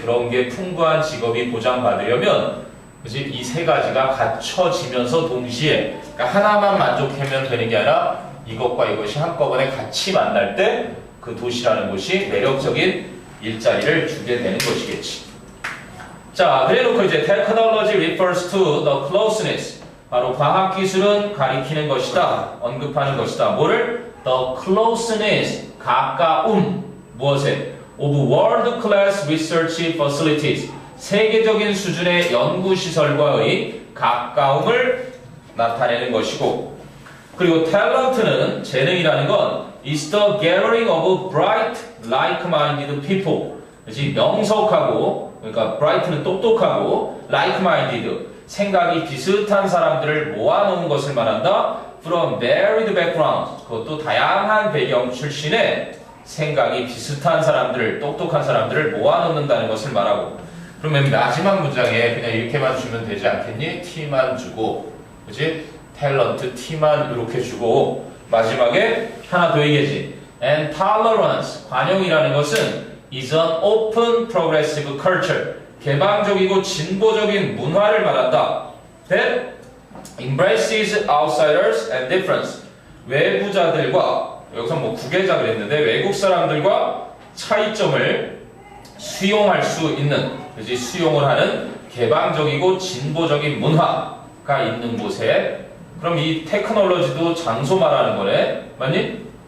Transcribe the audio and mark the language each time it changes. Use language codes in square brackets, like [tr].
[ko] 그런 게 풍부한 직업이 보장받으려면 그지? 이 세 가지가 갖춰지면서 동시에 그러니까 하나만 만족하면 되는 게 아니라 이것과 이것이 한꺼번에 같이 만날 때 그 도시라는 곳이 매력적인 일자리를 주게 되는 것이겠지. 자, 그래놓고 이제 [en] technology refers to the closeness. [ko] 바로 과학기술은 가리키는 것이다. 언급하는 것이다. 뭐를? [en] The closeness. [ko] 가까움. 무엇에? [en] Of world class research facilities. [ko] 세계적인 수준의 연구시설과의 가까움을 나타내는 것이고 그리고 탤런트는 재능이라는 건 [en] is the gathering of bright, like-minded people. [ko] 그렇지? 명석하고 그러니까 bright는 똑똑하고 like-minded 생각이 비슷한 사람들을 모아놓은 것을 말한다. [en] From varied backgrounds. [ko] 그것도 다양한 배경 출신의 생각이 비슷한 사람들을 똑똑한 사람들을 모아놓는다는 것을 말하고 그러면 마지막 문장에 그냥 이렇게만 주면 되지 않겠니? T만 주고 그치? 탤런트 T만 이렇게 주고 마지막에 하나 더 얘기하지. [en] And tolerance, [ko] 관용이라는 것은 [en] is an open progressive culture. [ko] 개방적이고 진보적인 문화를 말한다. [en] That embraces outsiders and difference. [ko] 외부자들과 여기서 뭐 구계자 그랬는데 외국 사람들과 차이점을 수용할 수 있는 그지 수용을 하는 개방적이고 진보적인 문화가 있는 곳에 그럼 이 테크놀로지도 장소 말하는 거네 맞니?